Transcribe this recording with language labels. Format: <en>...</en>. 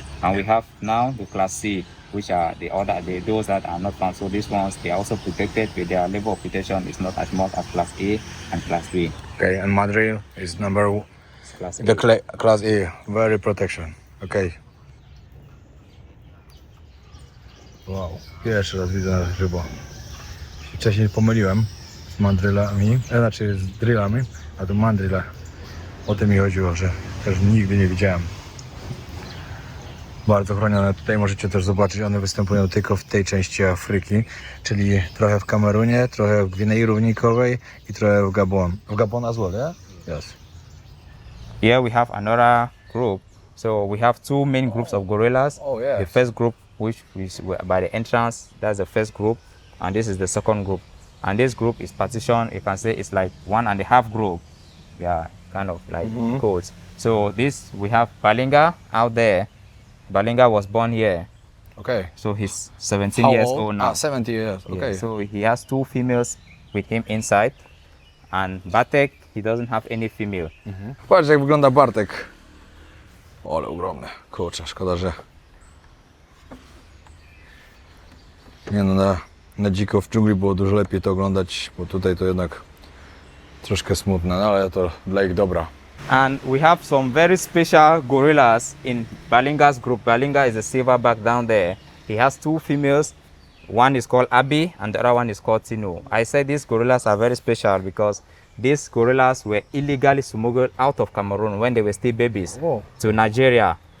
<en>And we have now the Class C, which are those that are not found. So these ones, they are also protected, but their level of protection is not as much as Class A and Class B. Okay, and mandrill is number Class A. the class A, very protection. Okay.</en> <pl>Wow, pierwszy raz widzę na żywo. Wcześniej pomyliłem z mandrylami, znaczy z drillami, a to mandryle. O tym mi chodziło, że też nigdy nie widziałem. Bardzo chronione. Tutaj możecie też zobaczyć, one występują tylko w tej części Afryki, czyli trochę w Kamerunie, trochę w Gwinei Równikowej i trochę w Gabon.</pl> <en>W Gabon as well, yeah? Yes. Here we have another group. So we have 2 main groups of gorillas. Oh, yes. The first group, which is by the entrance, that's the first group, and this is the second group. And this group is partitioned. You can say it's like 1.5 group. Yeah, kind of like codes. So this we have Balinga out there. Balinga was born here, Okay. so he's 17 How years old? old now. 70 years. Yeah, Okay. so he has 2 females with him inside, and Bartek, he doesn't have any female.</en> <pl>Patrz jak wygląda Bartek. Ale ogromny. Kurczę, szkoda, że... Nie no, na dziko w dżungli było dużo lepiej to oglądać, bo tutaj to jednak troszkę smutne, no ale to dla ich dobra.</pl> <en>And we have some very special gorillas in Balinga's group. Balinga is a silverback down there. He has 2 females. One is called Abi and the other one is called Tinu. I said these gorillas are very special because these gorillas were illegally smuggled out of Cameroon when they were still babies to Nigeria.</en>